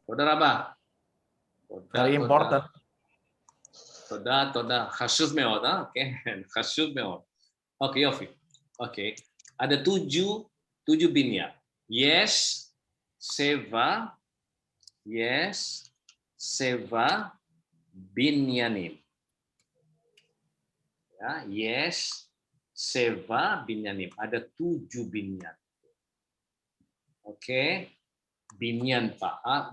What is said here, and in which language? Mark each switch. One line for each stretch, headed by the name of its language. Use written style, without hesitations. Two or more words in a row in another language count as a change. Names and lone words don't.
Hebrew: תודה רבה.
English: Very important.
Hebrew: תודה. חשוב מאוד, כן, חשוב מאוד. אוקיי, יופי. אוקיי.
Indonesian: ada tujuh binyan.
Hebrew: Yes, שבע בניינים. Ya, yes, שבע בניינים.
Indonesian: Ada 7 binyan. Oke, binyan Pak.